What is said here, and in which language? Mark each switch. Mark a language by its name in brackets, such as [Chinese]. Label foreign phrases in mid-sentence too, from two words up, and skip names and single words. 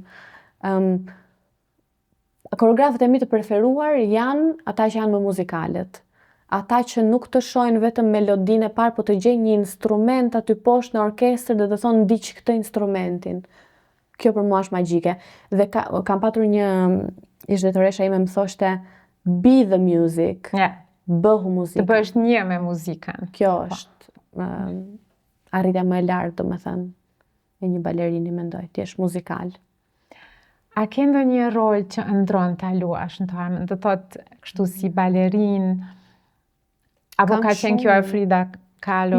[Albanian] Koreografët e mi të preferuar janë ata që janë më muzikalët. Ata që nuk të shojnë vetëm melodinë e parë, po të gjejnë një instrument aty poshtë në orkestër dhe të thonë ndiq këtë instrumentin. Kjo për mua është magjike. Dhe kam patur një ish drejtoresha ime më thoshte [English] be the music. [Albanian] Bëhu muzikën. Të bësh një me muzikën. Kjo është arritja më e lartë, domethënë, e një balerini, mendoj, ti jesh muzikal. A ke ndonjë rol që ëndron ta luash në të armën? Do thotë kështu si balerin, apo ka qenë kjo e Frida Kahlo?